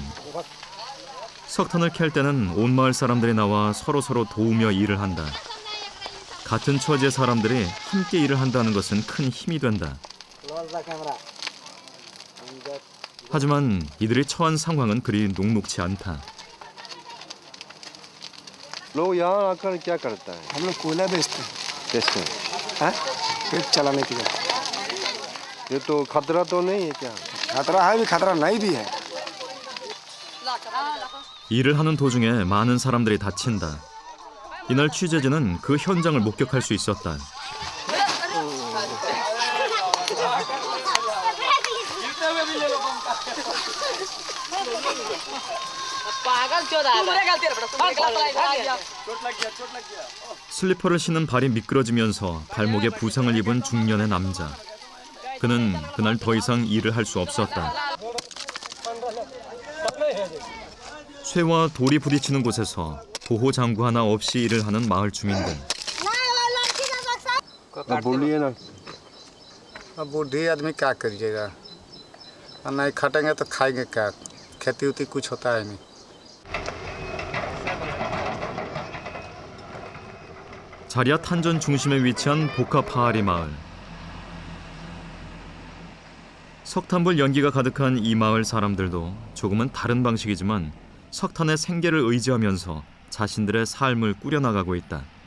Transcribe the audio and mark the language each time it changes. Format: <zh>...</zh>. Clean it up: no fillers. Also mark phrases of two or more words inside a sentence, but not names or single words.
<ko>석탄을 캘 때는 온 마을 사람들이 나와 서로 도우며 일을 한다. 같은 처지의 사람들이 함께 일을 한다는 것은 큰 힘이 된다. 하지만 이들이 처한 상황은 그리 녹록지 않다.</ko> <hi>लोग यहाँ आकर क्या करता है? हम लोग कोयला बेचते हैं, बेचते हैं। हाँ? पेट चलाने के लिए। ये तो खतरा तो नहीं है क्या? खतरा है भी, खतरा नहीं भी है।</hi> <ko>일을 하는 도중에 많은 사람들이 다친다. 이날 취재진은 그 현장을 목격할 수 있었다. 슬리퍼를 신은 발이 미끄러지면서 발목에 부상을 입은 중년의 남자. 그는 그날 더 이상 일을 할 수 없었다. 쇠와 돌이 부딪히는 곳에서 보호 장구 하나 없이 일을 하는 마을 주민들.</ko> <hi>अब बोलिए ना। अब बूढ़ी आदमी क्या करिएगा, और नहीं खटेंगे तो खाएंगे क्या? खेती उती कुछ होता है नहीं।</hi> <ko>자리아 탄전 중심에 위치한 보카파아리 마을. 석탄불 연기가 가득한 이 마을 사람들도 조금은 다른 방식이지만 석탄의 생계를 의지하면서 자신들의 삶을 꾸려나가고 있다.</ko>